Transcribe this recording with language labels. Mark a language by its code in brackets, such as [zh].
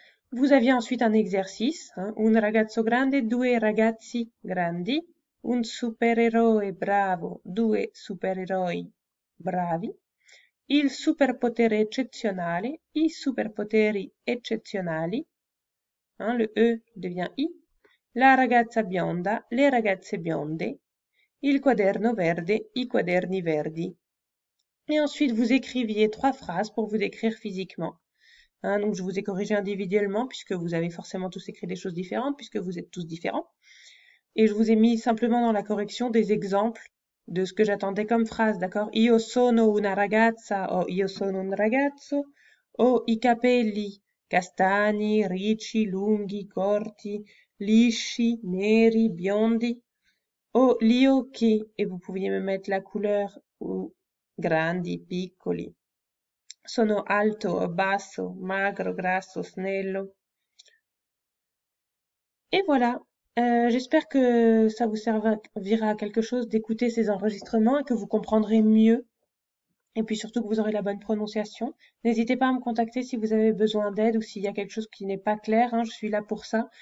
[fr] Vous aviez ensuite un exercice, hein, [it] un ragazzo grande, due ragazzi grandi, un supereroe bravo, due supereroi bravi, il superpotere eccezionale, i superpoteri eccezionali, [fr] hein, le E devient I, [it] la ragazza bionda, le ragazze bionde, il quaderno verde, i quaderni verdi. [fr] Et ensuite, vous écriviez 3 phrases pour vous décrire physiquement. Hein, donc, je vous ai corrigé individuellement puisque vous avez forcément tous écrit des choses différentes puisque vous êtes tous différents. Et je vous ai mis simplement dans la correction des exemples de ce que j'attendais comme phrase, d'accord? [it] Io sono una ragazza o io sono un ragazzo o i capelli castani, ricci, lunghi, corti, lisci, neri, biondi o gli occhi e [fr] vous pouviez me mettre la couleur ou [it] grandi, piccoli. Sono alto, basso, magro, grasso, snello. [fr] Et voilà. J'espère que ça vous servira à quelque chose d'écouter ces enregistrements et que vous comprendrez mieux. Et puis surtout que vous aurez la bonne prononciation. N'hésitez pas à me contacter si vous avez besoin d'aide ou s'il y a quelque chose qui n'est pas clair. Hein, je suis là pour ça.